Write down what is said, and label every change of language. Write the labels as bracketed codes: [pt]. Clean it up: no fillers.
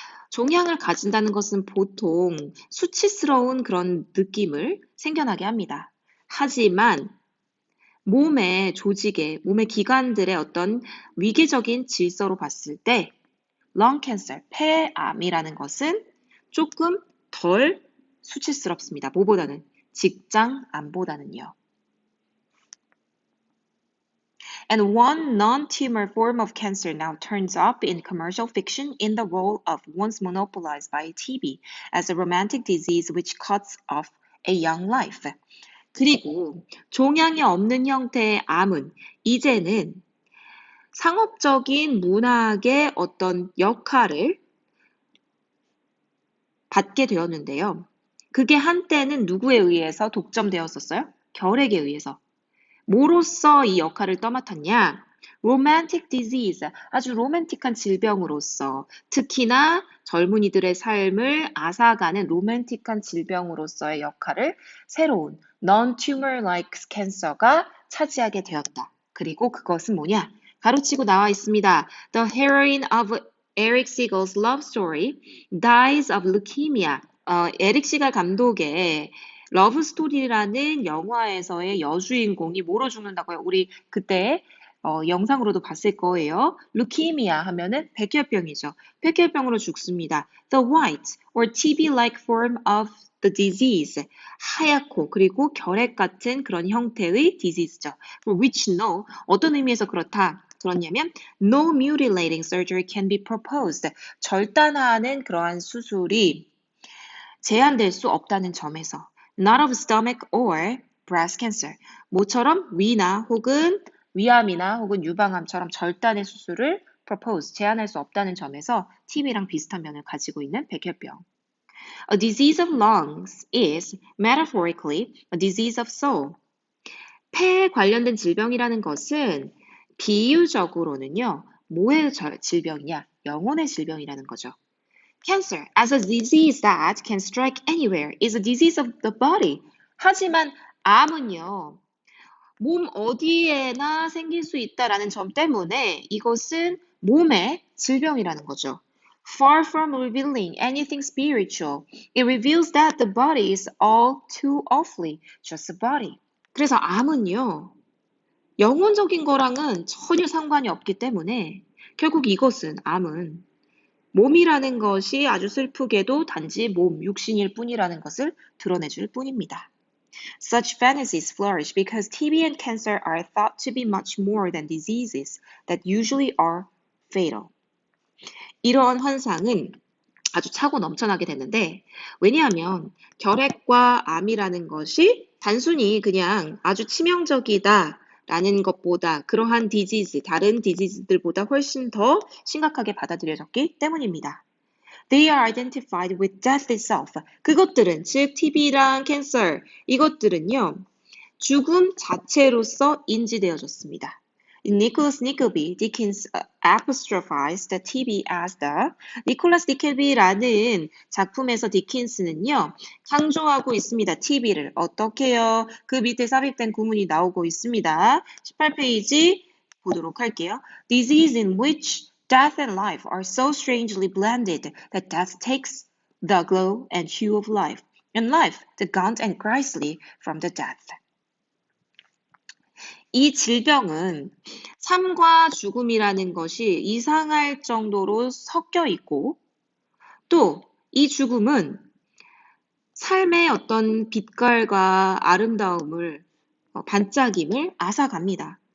[ko] 종양을 가진다는 것은 보통 수치스러운 그런 느낌을 생겨나게 합니다. 하지만 몸의 조직의, 몸의 기관들의 어떤 위계적인 질서로 봤을 때 lung cancer, 폐암이라는 것은 조금 덜 수치스럽습니다. 뭐보다는? 직장암보다는요. [en] And one non-tumor form of cancer now turns up in commercial fiction in the role of once monopolized by TB as a romantic disease which cuts off a young life. [ko] 그리고 종양이 없는 형태의 암은 이제는 상업적인 문학의 어떤 역할을 받게 되었는데요. 그게 한때는 누구에 의해서 독점되었었어요? 결핵에 의해서. 뭐로써 이 역할을 떠맡았냐? romantic disease, 아주 로맨틱한 질병으로서, 특히나 젊은이들의 삶을 앗아가는 로맨틱한 질병으로서의 역할을 새로운 non-tumor-like cancer가 차지하게 되었다. 그리고 그것은 뭐냐? 가로치고 나와 있습니다. [en] The heroine of Eric Siegel's love story dies of leukemia. [ko] 에릭 시갈 감독의 러브 스토리라는 영화에서의 여주인공이 뭐로 죽는다고요? 우리 그때 영상으로도 봤을 거예요. 루키미아 하면은 백혈병이죠. 백혈병으로 죽습니다. [en] The white or TB-like form of the disease. [ko] 하얗고 그리고 결핵 같은 그런 형태의 disease죠. [en] Which no, [ko] 어떤 의미에서 그렇냐면 [en] no mutilating surgery can be proposed. [ko] 절단하는 그러한 수술이 제한될 수 없다는 점에서 [en] not of stomach or breast cancer. [ko] 모처럼 위나 혹은 위암이나 혹은 유방암처럼 절단의 수술을 propose, 제한할 수 없다는 점에서 TB랑 비슷한 면을 가지고 있는 백혈병. [en] A disease of lungs is metaphorically a disease of soul. [ko] 폐에 관련된 질병이라는 것은 비유적으로는요, 뭐의 질병이냐? 영혼의 질병이라는 거죠. [en] Cancer, as a disease that can strike anywhere, is a disease of the body. [ko] 하지만 암은요, 몸 어디에나 생길 수 있다라는 점 때문에 이것은 몸의 질병이라는 거죠. [en] Far from revealing anything spiritual, it reveals that the body is all too awfully just a body. [ko] 그래서 암은요, 영혼적인 거랑은 전혀 상관이 없기 때문에 결국 이것은 암은 몸이라는 것이 아주 슬프게도 단지 몸, 육신일 뿐이라는 것을 드러내줄 뿐입니다. [en] Such fantasies flourish because TB and cancer are thought to be much more than diseases that usually are fatal. [ko] 이러한 환상은 아주 차고 넘쳐나게 되는데 왜냐하면 결핵과 암이라는 것이 단순히 그냥 아주 치명적이다 라는 것보다 그러한 디지즈, 다른 디지즈들보다 훨씬 더 심각하게 받아들여졌기 때문입니다. [en] They are identified with death itself. [ko] 그것들은, 즉 TB랑 캔서, 이것들은요, 죽음 자체로서 인지되어졌습니다. [en] Nicholas Nickleby, Dickens apostrophized TB as the [ko] 니콜라스 니켈비라는 작품에서 디킨스는요 강조하고 있습니다. TB를 어떻게요? 그 밑에 삽입된 구문이 나오고 있습니다. 18페이지 보도록 할게요. [en] Disease in which death and life are so strangely blended that death takes the glow and hue of life, and life the gaunt and grisly from the death. [ko] 이 질병은 삶과 죽음이라는 것이 이상할 정도로 섞여 있고 또 이 죽음은 삶의 어떤 빛깔과 아름다움을 반짝임을 앗아갑니다.